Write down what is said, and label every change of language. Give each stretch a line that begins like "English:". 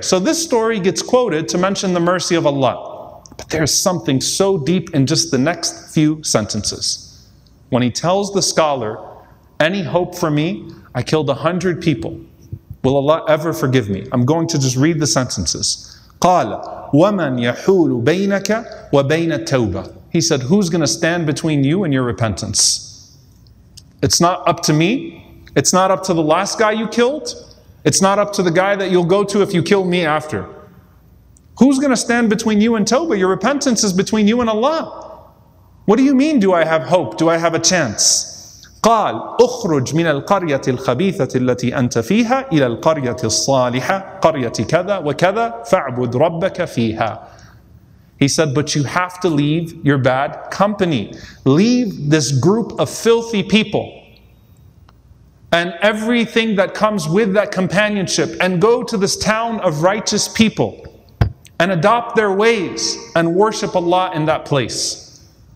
English: So this story gets quoted to mention the mercy of Allah. But there's something so deep in just the next few sentences. When he tells the scholar, any hope for me? I killed 100 people. Will Allah ever forgive me? I'm going to just read the sentences.
Arabic: قال ومن يحول بينك وبين التوبة.
English: He said, who's going to stand between you and your repentance? It's not up to me. It's not up to the last guy you killed. It's not up to the guy that you'll go to if you kill me after. Who's going to stand between you and Tawbah? Your repentance is between you and Allah. What do you mean, do I have hope? Do I have a chance?
Arabic: قال اخرج من القرية الخبيثة التي أنت فيها إلى القرية الصالحة قرية كذا وكذا فاعبد ربك فيها.
English: He said, but you have to leave your bad company. Leave this group of filthy people and everything that comes with that companionship, and go to this town of righteous people and adopt their ways and worship Allah in that place.